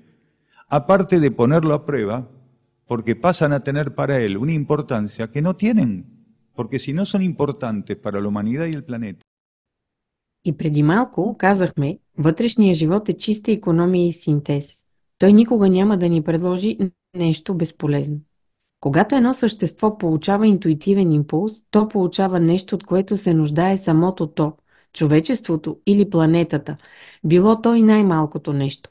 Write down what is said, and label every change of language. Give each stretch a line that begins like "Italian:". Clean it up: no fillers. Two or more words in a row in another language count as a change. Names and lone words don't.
Spanish: Aparte de ponerlo a prueba, porque pasan a tener para él una importancia que no tienen, porque si no son importantes para la humanidad y el planeta.
Bulgarian: И преди малко казахме, вътрешният живот е чиста икономия и синтез. Той никога няма да ни предложи нещо безполезно. Когато едно същество получава интуитивен импулс, то получава нещо, от което се нуждае самото то, човечеството или планетата, било то и най-малкото нещо.